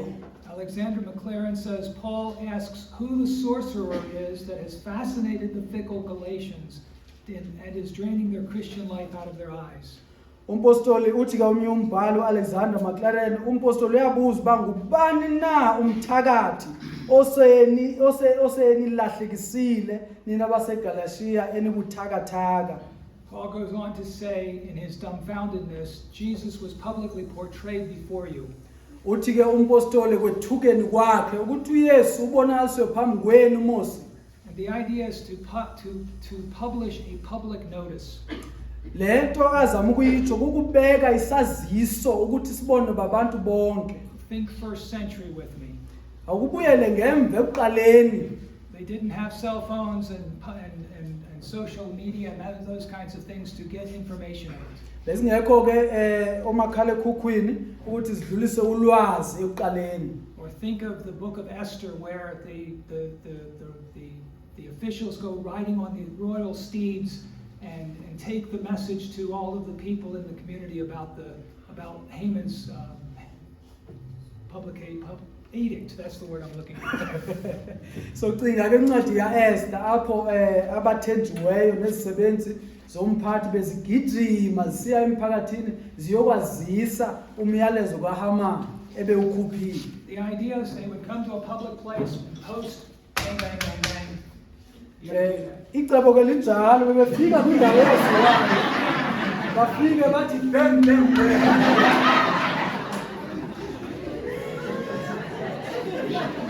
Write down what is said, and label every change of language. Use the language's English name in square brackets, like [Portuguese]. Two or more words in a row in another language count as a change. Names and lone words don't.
[English] Alexander McLaren says, Paul asks who the sorcerer is that has fascinated the fickle Galatians and is draining their Christian life out of their eyes. [Xhosa] Umpostoli uthi ke omnye umbhali uAlexander McLaren umpostoli uyabuza uba ngubani na umthakathi osenilahlekisile nina baseGalatia enibuthakathaka. [English] Paul goes on to say in his dumbfoundedness, Jesus was publicly portrayed before you. [Xhosa] Uthi ke umpostoli kwethukeni kwakhe ukuthi uYesu ubonakaliswe phambi kwenu Mose. [English] And the idea is to publish a public notice. [Xhosa] Lento azama ukuyitsho ukubeka isaziso ukuthi sibone babantu bonke. [English] Think first century with me. [Xhosa] Awubuyele ngemva ekuqaleni. [English] They didn't have cell phones and social media and those kinds of things to get information out. [Xhosa] Lesingekho ke omakhala ekhukhwini ukuthi sidlulise ulwazi ekuqaleni. [English] Or think of the book of Esther where the officials go riding on the royal steeds and take the message to all of the people in the community about Haman's public edict. That's the word I'm looking for. [Xhosa] So cinga ke incwadi kaEsther apho abathenjiweyo nezisebenzi zomphathi bezigijima zisiya emphakathini ziyokwazisa umyalezo kaHaman ebewukhuphile. [English] The idea is they would come to a public place and post bang bang bang bang. [Xhosa] Icebo ke linjalo bebefika kwindawo yaziwayo bafike bathi bang bang bang.